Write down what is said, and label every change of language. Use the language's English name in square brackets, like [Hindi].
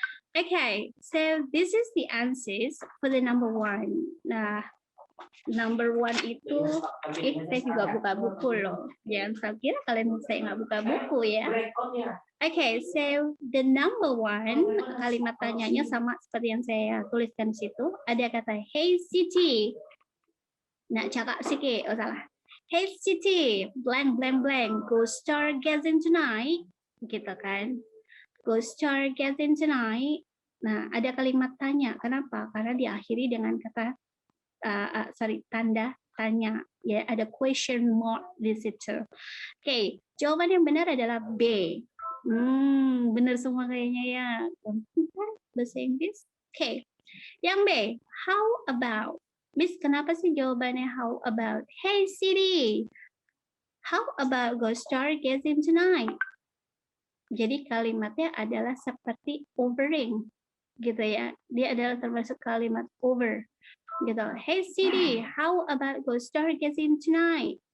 [English] Okay, so this is the answers for the number 1. [Indonesian] Nah, number 1 itu, saya juga buka buku loh. Jangan kira kalian saya nggak buka buku ya. [English] Okay, so the number 1 [Indonesian] kalimat tanyanya sama seperti yang saya tuliskan di situ. Ada kata Hey Siti. Nah, cakap sikit. Oh salah. [English] Hey Siti, blank blank blank. Go stargazing tonight. [Indonesian] Gitu kan. [English] Go stargazing tonight. [Indonesian] Nah, ada kalimat tanya. Kenapa? Karena diakhiri dengan kata tanda tanya. Ya, ada question mark di situ. Oke, jawaban yang benar adalah B. Benar semua kayaknya ya. Bahasa Inggris. Oke. Yang B, how about? Miss, kenapa sih jawabannya how about? [English] Hey Siri, how about go stargazing tonight? [Indonesian] Jadi kalimatnya adalah seperti overing, gitu ya. Dia adalah termasuk kalimat over, gitu. [English] Hey Siri, how about go stargazing tonight?